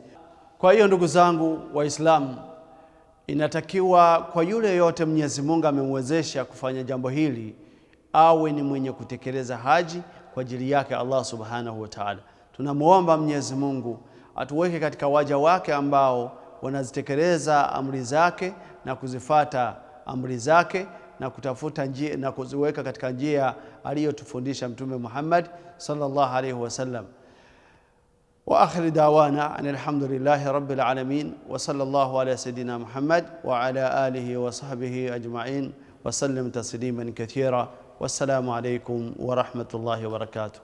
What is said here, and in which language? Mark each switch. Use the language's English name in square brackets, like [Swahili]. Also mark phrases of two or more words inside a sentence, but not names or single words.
[Swahili] Kwa hiyo ndugu zangu Waislamu, inatakiwa kwa yule yote Mwenyezi Mungu amemwezesha kufanya jambo hili, awe ni mwenye kutekeleza haji kwa ajili yake Allah [Arabic] سبحانه وتعالى. [Swahili] Tunamuomba Mwenyezi Mungu atuweke katika waja wake ambao wanazitekeleza amri zake na kuzifata amri zake na kutafuta njia na kuziweka katika njia aliyotufundisha Mtume Muhammad [Arabic] صلى الله عليه وسلم. وآخر دعوانا الحمد لله رب العالمين وصلى الله على سيدنا محمد وعلى آله وصحبه أجمعين وسلم تسليما كثيرا. والسلام عليكم ورحمة الله وبركاته.